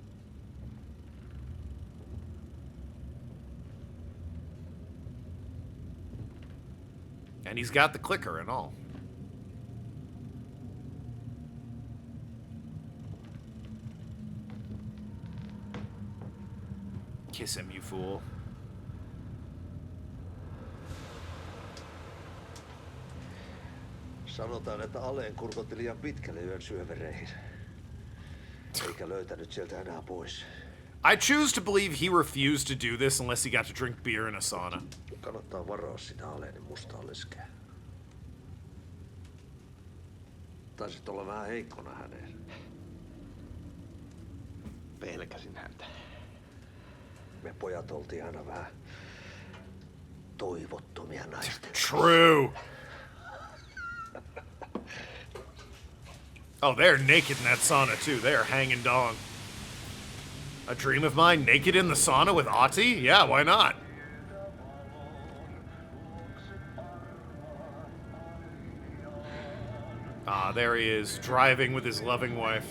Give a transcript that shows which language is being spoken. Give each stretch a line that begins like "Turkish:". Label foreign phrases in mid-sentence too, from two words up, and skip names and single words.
English: And he's got the clicker and all. Kiss him, you fool.
Finnish: Sanotaan, että Aleen kurkotti liian pitkälle yön syövereihin. Eikä löytänyt sieltä enää pois. I choose to believe he refused to do this unless he got to drink beer in a sauna. Kannattaa varoa sitä Aleenin mustaa leskeä. Taisit olla vähän heikkona häneen. Pelkäsin häntä. Me pojat oltiin aina vähän toivottomia naisten.
English: True. Oh, they're naked in that sauna, too. They're hanging dong. A dream of mine, naked in the sauna with Ati? Yeah, why not? Ah, there he is, driving with his loving wife.